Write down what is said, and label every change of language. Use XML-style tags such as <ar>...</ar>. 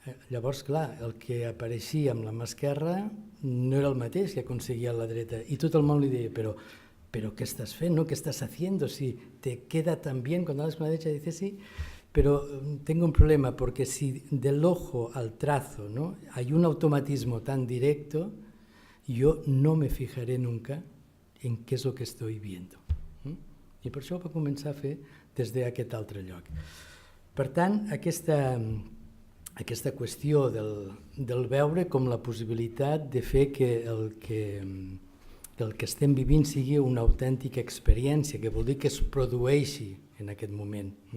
<ca>Llavors, clar, el que apareixia amb la mà esquerra no era el mateix que aconseguia a la dreta, i tot el món li deia, però</ca> <es>¿qué estás haciendo? ¿Qué estás haciendo? Si te queda tan bien cuando hablas con la derecha, dice sí, pero tengo un problema, porque si del ojo al trazo, ¿no?, hay un automatismo tan directo, yo no me fijaré nunca en qué es lo que estoy viendo.</es> <ca>I per això ho va començar a fer des d'aquest altre lloc. Per tant, aquesta qüestió del veure com la possibilitat de fer que el que estem vivint sigui una autèntica experiència, que vol dir que es produeixi en aquest moment.</ca>